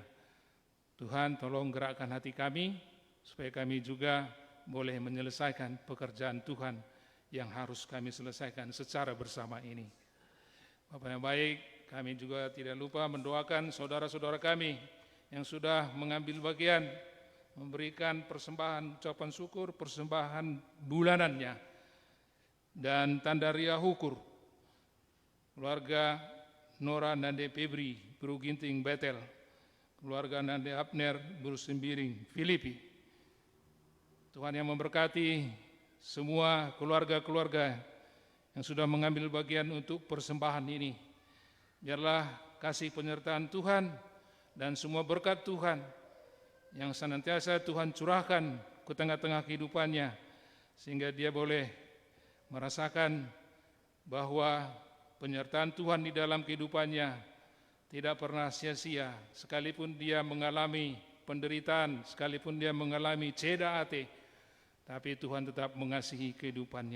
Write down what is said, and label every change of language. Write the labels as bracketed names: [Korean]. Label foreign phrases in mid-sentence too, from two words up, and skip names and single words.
[Indonesian] Tuhan tolong gerakkan hati kami supaya kami juga boleh menyelesaikan pekerjaan Tuhan yang harus kami selesaikan secara bersama ini. Bapak yang baik, kami juga tidak lupa mendoakan saudara-saudara kami yang sudah mengambil bagian, memberikan persembahan ucapan syukur, persembahan bulanannya, dan tanda ria hukur. Keluarga Nora Nande Febri, Bro Ginting Betel, keluarga Nande Abner, Bro Sembiring, Filipi. Tuhan yang memberkati semua keluarga-keluarga yang sudah mengambil bagian untuk persembahan ini. Biarlah kasih penyertaan Tuhan dan semua berkat Tuhan yang senantiasa Tuhan curahkan ke tengah-tengah kehidupannya, sehingga dia boleh merasakan bahwa penyertaan Tuhan di dalam kehidupannya tidak pernah sia-sia, sekalipun dia mengalami penderitaan, sekalipun dia mengalami ceda hati, tapi Tuhan tetap mengasihi kehidupannya.